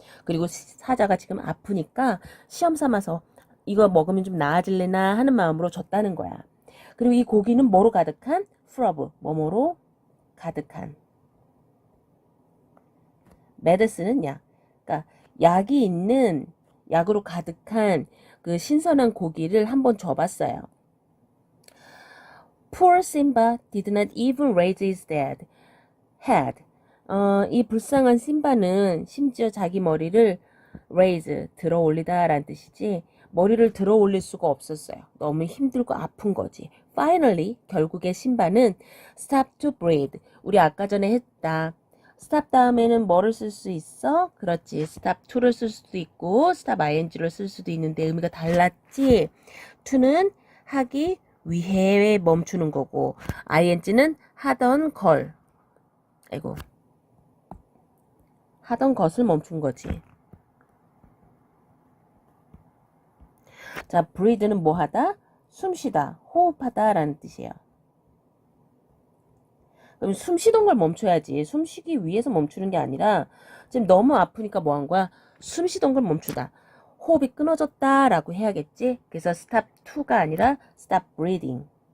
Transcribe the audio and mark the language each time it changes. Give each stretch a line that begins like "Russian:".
Korean: 그리고 사자가 지금 아프니까 시험 삼아서 이거 먹으면 좀 나아질래나 하는 마음으로 줬다는 거야. 그리고 이 고기는 뭐로 가득한?
English: full of,
Korean: 뭐뭐로 가득한. medicine은 약. 그러니까 약이 있는, 약으로 가득한 그 신선한 고기를 한번 줘봤어요.
English: Poor Simba did not even raise his head.
Korean: 이 불쌍한 심바는 심지어 자기 머리를 raise, 들어 올리다 라는 뜻이지, 머리를 들어 올릴 수가 없었어요. 너무 힘들고 아픈 거지.
English: Finally,
Korean: 결국에 심바는
English: stop to breathe.
Korean: 우리 아까 전에 했다. stop 다음에는 뭐를 쓸 수 있어? 그렇지. stop to를 쓸 수도 있고 stop ing를 쓸 수도 있는데 의미가 달랐지. to는 하기 위해 멈추는 거고 ing는 하던 걸, 아이고, 하던 것을 멈춘 거지. 자, breathe는 뭐 하다? 숨쉬다, 호흡하다 라는 뜻이에요. 그럼 숨쉬던 걸 멈춰야지. 숨쉬기 위해서 멈추는 게 아니라 지금 너무 아프니까 뭐 한 거야? 숨쉬던 걸 멈추다. 호흡이 끊어졌다 라고 해야겠지. 그래서 stop to가 아니라 stop breathing.